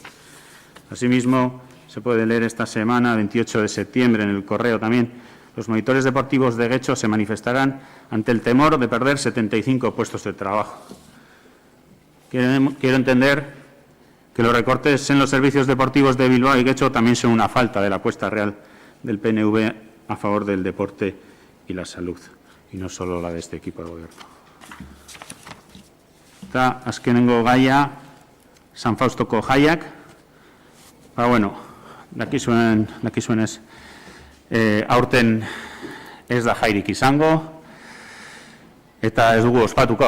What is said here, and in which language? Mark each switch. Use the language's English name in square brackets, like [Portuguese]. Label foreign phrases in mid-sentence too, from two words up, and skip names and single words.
[Spanish] Asimismo, se puede leer esta semana, 28 de septiembre, en el correo también, los monitores deportivos de Guecho se manifestarán ante el temor de perder 75 puestos de trabajo. Quiero entender que los recortes en los servicios deportivos de Bilbao y Guecho también son una falta de la apuesta real del PNV a favor del deporte y la salud, y no solo la de este equipo de gobierno. [Basque] Eta azkenengo gaia, San Faustoko jaiak. Bueno, dakizuenez, aurten ez da jairik izango, eta ez dugu ospatuko.